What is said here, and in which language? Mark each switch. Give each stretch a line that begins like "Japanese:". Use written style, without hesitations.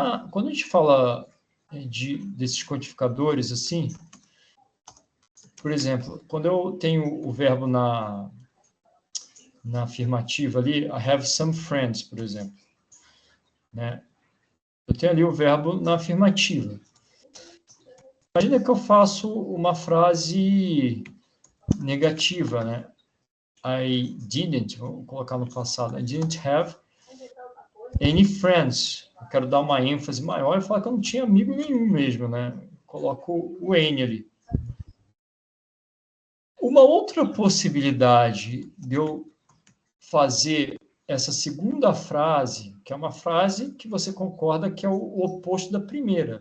Portuguese: Quando a gente fala desses quantificadores, assim, por exemplo, quando eu tenho o verbo na afirmativa ali,
English: I have some friends,
Portuguese: por exemplo, né? Eu tenho ali o verbo na afirmativa. Imagina que eu faço uma frase negativa, né?
English: I didn't,
Portuguese: vou colocar no passado,
English: I didn't have any friends.
Portuguese: Eu quero dar uma ênfase maior e falar que eu não tinha amigo nenhum mesmo, né? Coloco o N ali. Uma outra possibilidade de eu fazer essa segunda frase, que é uma frase que você concorda que é o oposto da primeira.